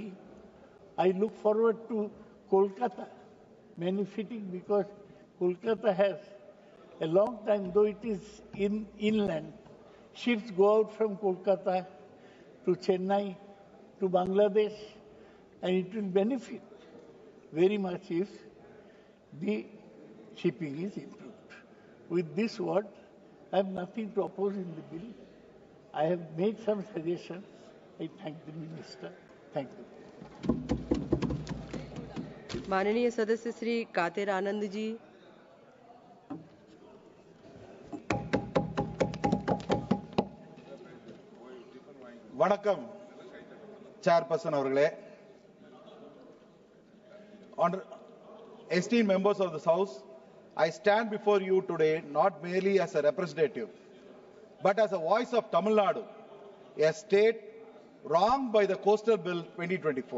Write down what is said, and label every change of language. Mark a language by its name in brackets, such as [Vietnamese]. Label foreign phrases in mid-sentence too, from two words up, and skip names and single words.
[English] I look forward to Kolkata benefiting because Kolkata has a long time, though it is inland, ships go out from Kolkata to Chennai, to Bangladesh, and it will benefit very much if the shipping is improved. With this word, I have nothing to oppose in the bill. I have made some suggestions. I thank the Minister. Thank you. [Hindi] माननीय सदस्य श्री कातेर आनंद जी। [Tamil] வணக்கம் chairperson அவர்களே, [English] esteemed members of this house, I stand before you today not merely as a representative but as a voice of Tamil Nadu, a state wronged by the Coastal Bill 2024.